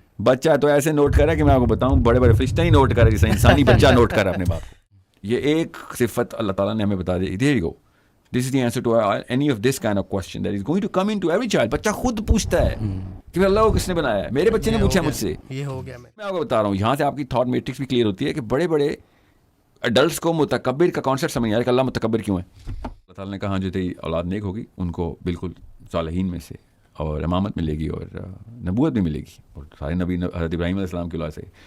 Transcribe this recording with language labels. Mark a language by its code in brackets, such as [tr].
[ur] بچہ تو ایسے نوٹ کر رہا ہے کہ میں آپ کو بتاؤں بڑے بڑے فرشتے ہی نوٹ کر رہے جیسے انسانی بچہ نوٹ کر رہا ہے اپنے باپ کو. یہ ایک صفت اللہ تعالیٰ نے ہمیں بتا دی. [en] There you go. This is the answer to any of this kind of question that is going to come into every child. [ur] بچہ خود پوچھتا ہے کہ اللہ کو کس نے بنایا ہے. میرے بچے نے پوچھا مجھ سے. یہ ہو گیا. میں آپ کو بتا رہا ہوں یہاں سے آپ کی تھاٹ میٹرکس بھی کلیئر ہوتی ہے کہ بڑے بڑے ایڈلٹس کو متکبر کا کانسیپٹ سمجھ آیا کہ اللہ متکبر کیوں ہے. اللہ تعالیٰ نے کہا جو تیری اولاد نیک ہوگی ان کو بالکل صالحین میں سے اور امامت ملے گی اور نبوت بھی ملے گی اور سارے نبی حضرت ابراہیم علیہ السلام کی اولاد سے.